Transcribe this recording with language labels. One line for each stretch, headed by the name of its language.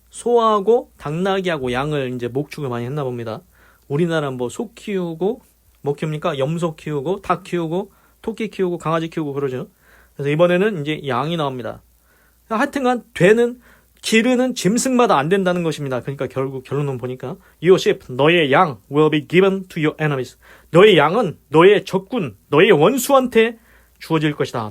Korean: 소하고 당나귀하고 양을 이제 목축을 많이 했나 봅니다. 우리나라는 뭐 소 키우고 뭐 키웁니까? 염소 키우고 닭 키우고 토끼 키우고 강아지 키우고 그러죠. 그래서 이번에는 이제 양이 나옵니다. 하여튼간 기르는 짐승마다 안 된다는 것입니다. 그러니까 결국 결론은 보니까
English: Your sheep,
Korean: 너의 양
English: will be given to your enemies.
Korean: 너의 양은 너의 적군, 너의 원수한테 주어질 것이다.